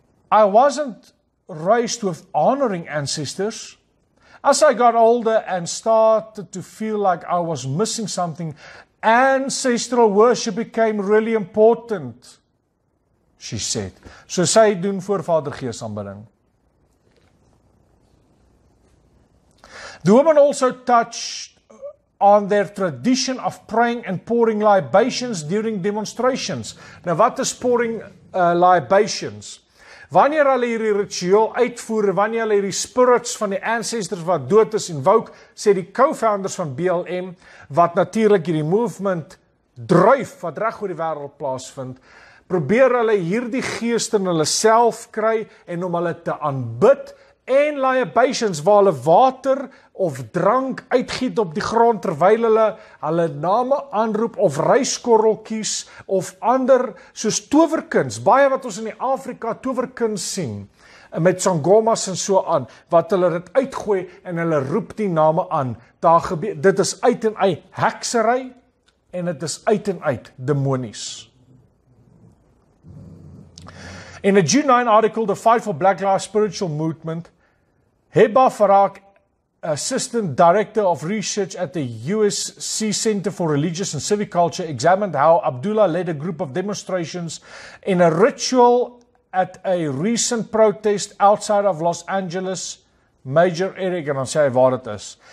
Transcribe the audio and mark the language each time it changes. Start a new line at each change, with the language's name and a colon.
English: I wasn't raised with honoring ancestors. As I got older and started to feel like I was missing something, ancestral worship became really important, she said.
Afrikaans: So sy doen voorvadergees aanbidding.
English: The woman also touched on their tradition of praying and pouring libations during demonstrations.
Afrikaans: Nou wat is
English: pouring libations?
Afrikaans: Wanneer hulle hierdie ritueel uitvoer, wanneer hulle hierdie spirits van die ancestors wat dood is invoke, sê die co-founders van BLM, wat natuurlik hierdie movement dryf, wat reg oor die wêreld plaasvind, probeer hulle hierdie geeste in hulle self kry, en om hulle te aanbid, en libations, waar hulle water of drank uitgiet op die grond, terwyl hulle name aanroep, of ryskorreltjies, of ander, soos towerkuns, baie wat ons in die Afrika towerkuns sien, met sangomas en so aan, wat hulle dit uitgooi, en hulle roep die name aan, dit is uit en uit heksery, en dit is uit en uit demonies.
English: In a June 9 article, The Fight for Black Lives Spiritual Movement, Heba Farak, Assistant Director of Research at the USC Center for Religious and Civic Culture, examined how Abdullah led a group of demonstrations in a ritual at a recent protest outside of Los Angeles major area,
Afrikaans: en dan sê hy waar dit is.